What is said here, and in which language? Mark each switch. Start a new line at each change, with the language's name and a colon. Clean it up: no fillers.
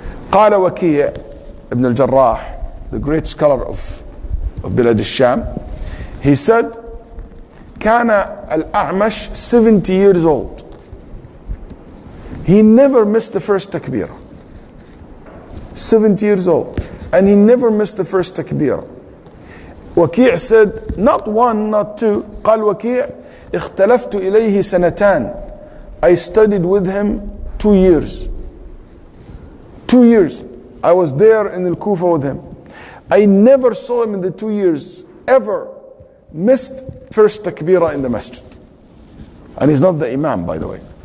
Arabic: قال وكيع
English: ibn al-Jarrah, the great scholar of Bilad al-Sham, he said,
Arabic: كان الأعمش
English: 70 years old. He never missed the first takbirah. 70 years old. And he never missed the first takbirah. Waki said, not one, not two.
Arabic: قال وكيع اختلفت إليه سنتان.
English: I studied with him 2 years. 2 years. I was there in Al-Kufa with him. I never saw him in the 2 years ever missed first takbirah in the masjid. And he's not the imam, by the way.